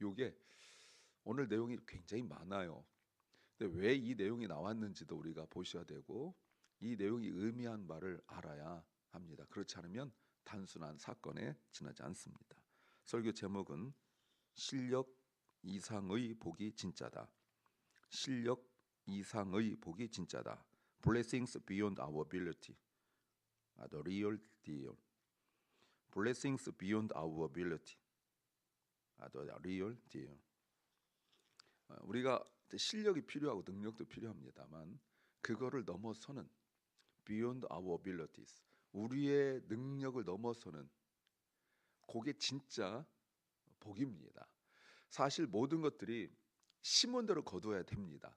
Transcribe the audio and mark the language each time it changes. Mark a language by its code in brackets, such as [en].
[ko] 이게 오늘 내용이 굉장히 많아요. 근데 왜 이 내용이 나왔는지도 우리가 보셔야 되고 이 내용이 의미한 바를 알아야 합니다. 그렇지 않으면 단순한 사건에 지나지 않습니다. 설교 제목은 실력 이상의 복이 진짜다. 실력 이상의 복이 진짜다. [en] Blessings beyond our ability. The real deal. Blessings beyond our ability. The real deal. [ko] 우리가 실력이 필요하고 능력도 필요합니다만 그거를 넘어서는 [en] beyond our abilities. [ko] 우리의 능력을 넘어서는 그게 진짜 복입니다. 사실 모든 것들이 신문대로 거두어야 됩니다.